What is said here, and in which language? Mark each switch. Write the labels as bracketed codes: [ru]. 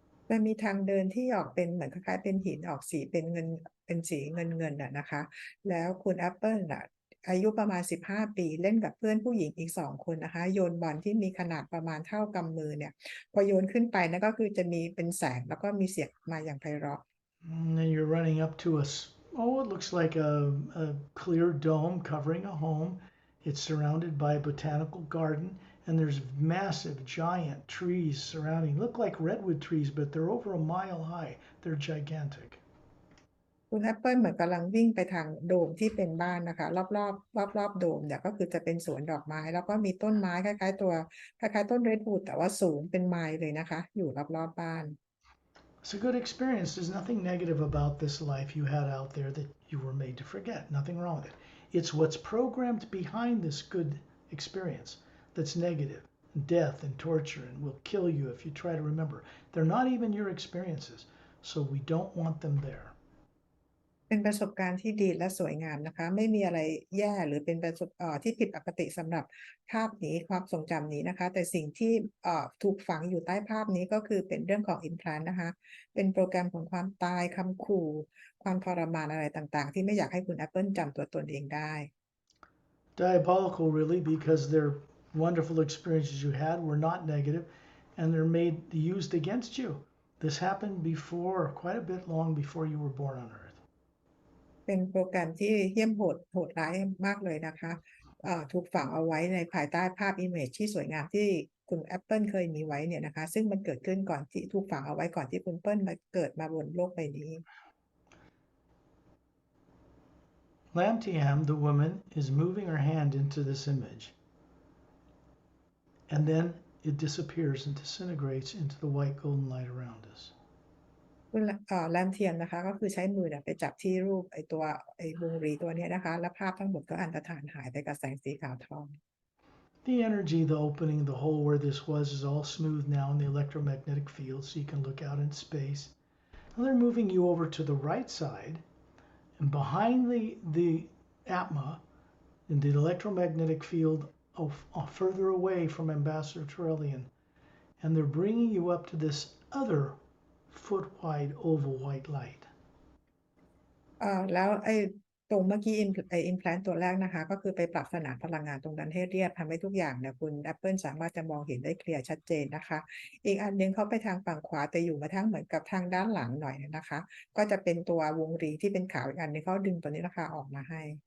[th] มันมีทางเดินที่ออกเป็นเหมือนคล้ายๆเป็นหินออกสีเป็นเงินเป็นสีเงินนะคะแล้วคุณแอปเปิลอายุประมาณ15ปีเล่นกับเพื่อนผู้หญิงอีก2คนนะคะโยนบอลที่มีขนาดประมาณเท่ากำมือเนี่ยพอโยนขึ้นไปนั่นก็คือจะมีเป็นแสงแล้วก็มีเสียงมาอย่างไพเราะ [en] And then you're running up to it looks like a clear dome covering a home. It's surrounded by a botanical garden, and there's massive, giant trees surrounding. Look like redwood trees, but they're over a mile high. They're gigantic. [th] คุณแอปเปิลเหมือนกำลังวิ่งไปทางโดมที่เป็นบ้านนะคะรอบโดมเนี่ยก็คือจะเป็นสวนดอกไม้แล้วก็มีต้นไม้คล้ายๆต้นเรดวูดแต่ว่าสูงเป็นไมล์เลยนะคะอยู่รอบบ้าน [en] It's a good experience. There's nothing negative about this life you had out there that you were made to forget. Nothing wrong with it. It's what's programmed behind this good experience that's negative. Death and torture and will kill you if you try to remember. They're not even your experiences, so we don't want them there. [th] เป็นประสบการณ์ที่ดีและสวยงามนะคะไม่มีอะไรแย่หรือเป็นที่ผิดปกติสำหรับภาพนี้ความทรงจำนี้นะคะแต่สิ่งที่ถูกฝังอยู่ใต้ภาพนี้ก็คือเป็นเรื่องของ implant นะคะเป็นโปรแกรมของความตายคำขู่ความทรมานอะไรต่างๆที่ไม่อยากให้คุณแอปเปิลจำตัวตนเองได้ [en] Diabolical, really, because they're wonderful experiences you had were not negative and they're used against you. This happened before, quite a bit long before you were born on Earth. [th] เป็นโปรแกรมที่เหี้ยมโหดร้ายมากเลยนะคะถูกฝังเอาไว้ในภายใต้ภาพ image ที่สวยงามที่คุณแอปเปิลเคยมีไว้เนี่ยนะคะซึ่งมันเกิดขึ้นก่อนที่ถูกฝังเอาไว้ก่อนที่คุณเปิ้ลมาเกิดมาบนโลกใบนี้ [en] Lamtiam, the woman, is moving her hand into this image. And then it disappears and disintegrates into the white golden light around us. [th] คุณแรมเทียนนะคะก็คือใช้มือไปจับที่รูปไอ้วงรีตัวนี้นะคะและภาพทั้งหมดก็อันตรธานหายไปกับแสงสีขาวทอง [en] The energy, the opening, the hole where this was is all smooth now in the electromagnetic field so you can look out in space. Now they're moving you over to the right side and behind the atma in the electromagnetic field further away from Ambassador Turelian, and they're bringing you up to this other foot-wide oval white light. [th] แล้วไอ้ตรงเมื่อกี้implant ตัวแรกนะคะก็คือไปปรับสนามพลังงานตรงนั้นให้เรียบทำให้ทุกอย่างเนี่ยคุณแอปเปิลสามารถจะมองเห็นได้เคลียร์ชัดเจนนะคะอีกอันนึงเขาไปทางฝั่งขวาแต่อยู่มาทางเหมือนกับทางด้านหลังหน่อยนะคะก็จะเป็นตัววงรีที่เป็นขาวอีกอันนึงเขาดึงตัวนี้นะคะออกมาให้